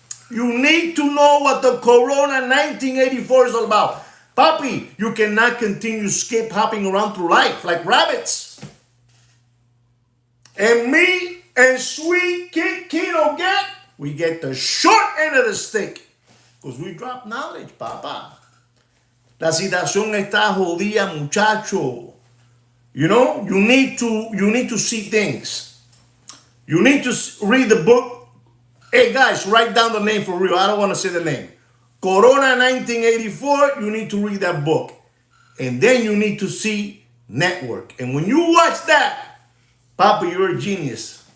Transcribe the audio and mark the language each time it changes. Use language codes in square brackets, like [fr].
[en] You need to know what the Corona 1984 is all about. Papi, you cannot continue skip hopping around through life like rabbits. And me and Sweet Kino we get the short end of the stick. Because we drop knowledge, papá. [es] La situación está jodida, muchacho. [en] You know, you need to see things. You need to read the book. Hey guys, write down the name for real. I don't want to say the name. Corona 1984, you need to read that book. And then you need to see Network. And when you watch that, Papa, you're a genius.